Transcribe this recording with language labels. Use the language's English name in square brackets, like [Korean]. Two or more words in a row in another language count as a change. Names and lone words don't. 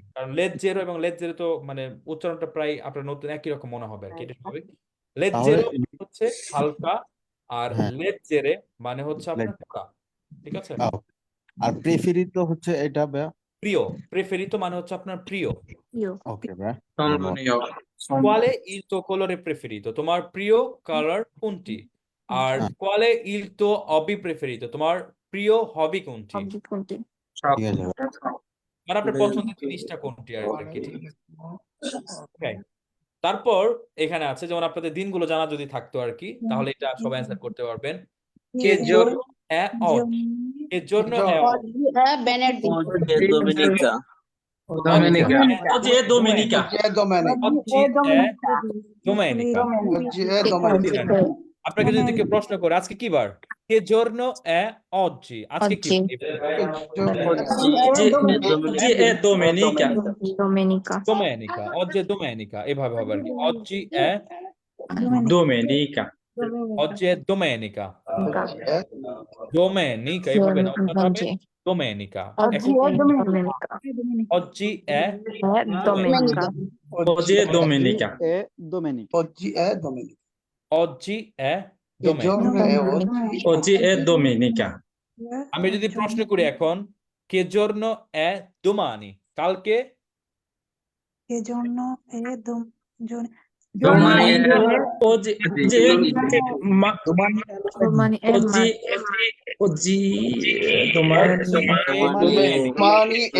[Bangla] কারণ লেজ্জেরো এবং লেজ্জেরে তো মানে উচ্চারণটা প্রায় আপনার নতুন একই রকম মনে হবে আর কি, এটা স্বাভাবিক। লেজ্জেরো হচ্ছে হালকা, আর হ্যাঁ লেজ্জেরে মানে হচ্ছে আপনার পড়া, ঠিক আছে? okay. আর প্রেফারিতো হচ্ছে এটা ভাইয়া। প্রিয়, প্রেফেরিতো মানে হচ্ছে আপনার প্রিয়। [Italian] Io. [Bangla] ওকে ভাইয়া ধন্যবাদ। [Italian] Quale il tuo colore preferito? [Bangla] তোমার প্রিয় কালার কোনটি? আর হ্যাঁ। [Italian] quale il tuo hobby preferito? [Bangla] তোমার প্রিয় হবি কোনটি? হবি কোনটি. ঠিক আছে ভাইয়া। মানে আপনার পছন্দের জিনিসটা কোনটি আর কি, ঠিক আছে? Okay. তারপর এখানে আছে যেমন আপনাদের দিনগুলো জানা যদি থাকতো আর কি, তাহলে এটা সবাই অ্যান্সার করতে পারবেন। [Italian] Che giorno è oggi? Che giorno è oggi? oggi è venerdì. Oggi è domenica. oggi è domenica, Oggi è domenica. Oggi è domenica. Oggi è domenica. [Bangla] আপনাকে যদি কেউ প্রশ্ন করে আজকে কি বার? [Italian] Che giorno è oggi? [Bangla] আজকে কি [Italian] Oggi. oggi è domenica, Domenica. domenica. Oggi è domenica. [Bangla] এভাবে হবে আর কি। [Italian] Oggi è domenica, oggi è domenica. Domenica. Domenica, [Bangla] এভাবে না, অর্থাৎ হবে [Italian] Oggi. domenica. Oggi [Bangla] এখন [Italian] è domenica. oggi è È domenica. oggi è domenica, È domenica. Oggi è domenica. oggi è Che giorno domenica. è oggi? oggi è domenica, [Bangla] আমি যদি প্রশ্ন করি এখন, [Italian] che giorno è domani? কালকে Che giorno è domani è oggi, ma Domani è oggi oggi domani Domani è